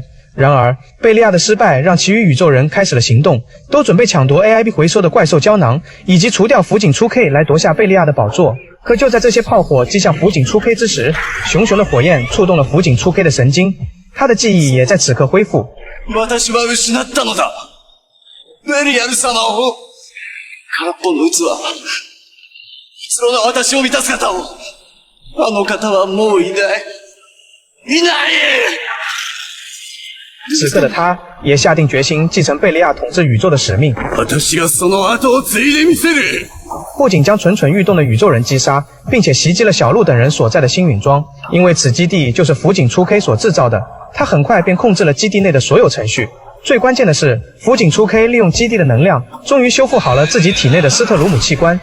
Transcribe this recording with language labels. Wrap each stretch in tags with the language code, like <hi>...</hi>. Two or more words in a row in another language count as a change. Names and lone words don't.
<zh>然而，贝利亚的失败让其余宇宙人开始了行动，都准备抢夺 AIB 回收的怪兽胶囊，以及除掉福井出 K 来夺下贝利亚的宝座。可就在这些炮火击向福井出 K 之时，熊熊的火焰触动了福井出 K 的神经，他的记忆也在此刻恢复。</zh> <ja>私は失ったのだ。ベリアル様を。空っぽの器。虚の私を見た姿を。あの方はもういない。いない！</ja> <zh>此刻的他也下定决心继承贝利亚统治宇宙的使命。</zh> <ja>私がその後を継いでみせる。</ja> <zh>不仅将蠢蠢欲动的宇宙人击杀，并且袭击了小鹿等人所在的星陨庄，因为此基地就是福井出 K 所制造的。他很快便控制了基地内的所有程序。最关键的是，福井出 K 利用基地的能量，终于修复好了自己体内的斯特鲁姆器官。</zh>